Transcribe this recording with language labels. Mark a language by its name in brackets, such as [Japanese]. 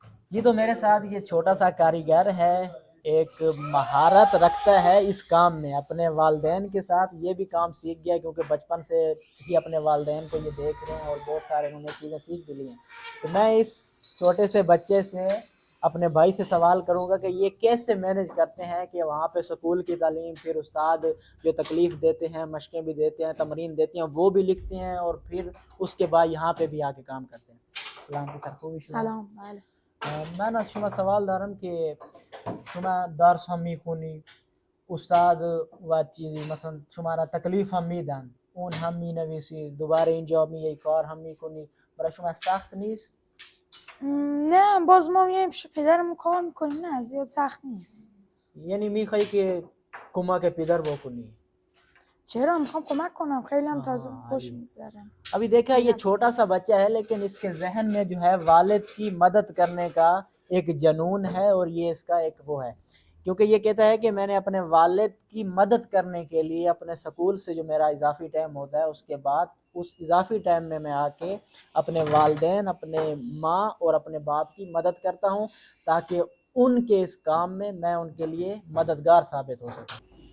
[Urdu] یہ تو میرے ساتھ یہ چھوٹا سا کاریگر ہے، ایک مہارت رکھتا ہے اس کام میں، اپنے والدین کے ساتھ یہ بھی کام سیکھ گیا کیونکہ بچپن سے ہی اپنے والدین کو یہ دیکھ رہے ہیں اور بہت سارے انہوں نے چیزیں سیکھ بھی لی ہیں۔ تو میں اس چھوٹے سے بچے سے اپنے بھائی سے سوال کروں گا کہ یہ کیسے مینج کرتے ہیں کہ وہاں پہ سکول کی تعلیم، پھر استاد جو تکلیف دیتے ہیں، مشقیں بھی دیتے ہیں، تمرین دیتے ہیں، وہ بھی لکھتے ہیں، اور پھر اس کے بعد یہاں پہ بھی آ کے کام کرتے ہیں۔ السلام علیکم۔ [Persian] سلام بله. من از شما سوال دارم که شما درس هم میخونی، استاد و چیزی مثلا شما را تکلیف هم میدن، اون هم مینویسی، دوباره اینجا میای کار هم میکنی، برای شما سخت نیست؟ نه باز ما میایم پیش پدرمون کار میکنیم، نه زیاد سخت نیست. یعنی میخوای که کمک پدر بکنی؟ چرا میخوام کمک کنم، خیلی هم تازه [Urdu] ہاں، [Persian] خوش میگذره. [Urdu] ابھی دیکھا یہ چھوٹا سا بچہ ہے لیکن اس کے ذہن میں جو ہے والد کی مدد کرنے کا ایک جنون ہے، اور یہ اس کا ایک وہ ہے، کیونکہ یہ کہتا ہے کہ میں نے اپنے والد کی مدد کرنے کے لیے اپنے سکول سے جو میرا اضافی ٹائم ہوتا ہے اس کے بعد اس اضافی ٹائم میں آ کے اپنے والدین، اپنے ماں اور اپنے باپ کی مدد کرتا ہوں تاکہ ان کے اس کام میں ان کے لیے مددگار ثابت ہو سکوں۔